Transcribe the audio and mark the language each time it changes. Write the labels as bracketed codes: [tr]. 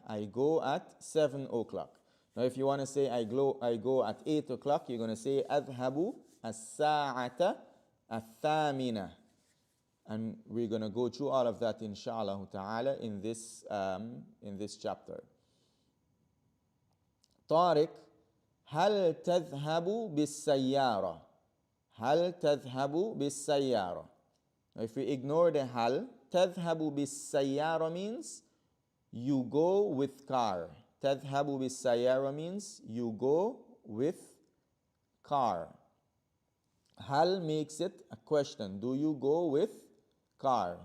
[en] I go at 7 o'clock. Now if you want to say I go at 8 o'clock, you're going to say [ar] أذهب الساعة الثامنة. [en] And we're going to go through all of that inshallah ta'ala in this chapter. [ar] Tariq, هل تذهب بالسيارة. هل تذهب بالسيارة. [en] Now if we ignore the hal, [ar] تذهب بالسيارة [en] means you go with car. [ar] تذهب بالسيارة [en] means you go with car. Hal makes it a question. Do you go with car?